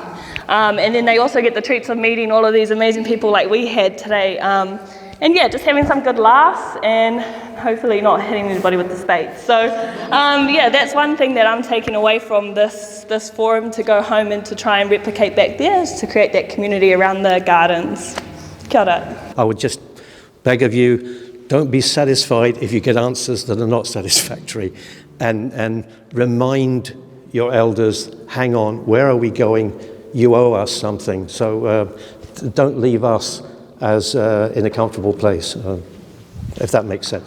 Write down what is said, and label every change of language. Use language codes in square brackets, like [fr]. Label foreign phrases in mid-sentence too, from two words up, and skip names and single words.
[en] And then they also get the treats of meeting all of these amazing people like we had today. And yeah, just having some good laughs and hopefully not hitting anybody with the spade. So yeah, that's one thing that I'm taking away from this forum to go home and to try and replicate back there, is to create that community around the gardens. [mi] Kia ora. [en] I would just beg of you, don't be satisfied if you get answers that are not satisfactory, and remind your elders, hang on, where are we going? You owe us something. So don't leave us as in a comfortable place, if that makes sense.